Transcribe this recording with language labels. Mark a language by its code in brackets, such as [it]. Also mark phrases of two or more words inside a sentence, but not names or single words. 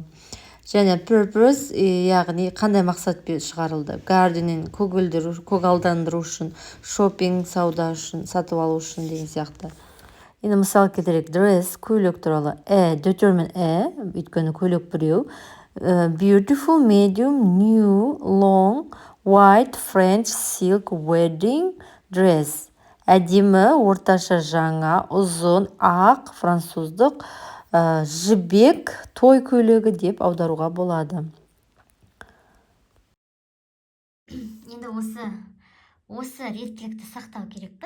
[kk] Және purpose, яғни қандай мақсатпен шығарылды, gardening, көгалдандыру үшін, shopping, сауда үшін, сатып алу үшін деген сияқты. Енді мысал келтірейік, dress, көйлек туралы, determine, өйткені көйлек біреу, [en] beautiful, medium, new, long, white, French, silk, wedding dress. [kk] Әдемі, орташа, жаңа, ұзын, ақ, француздық, жібек, той көйлегі деп аударуға болады. Енді осы реттілікті сақтау керекпіз.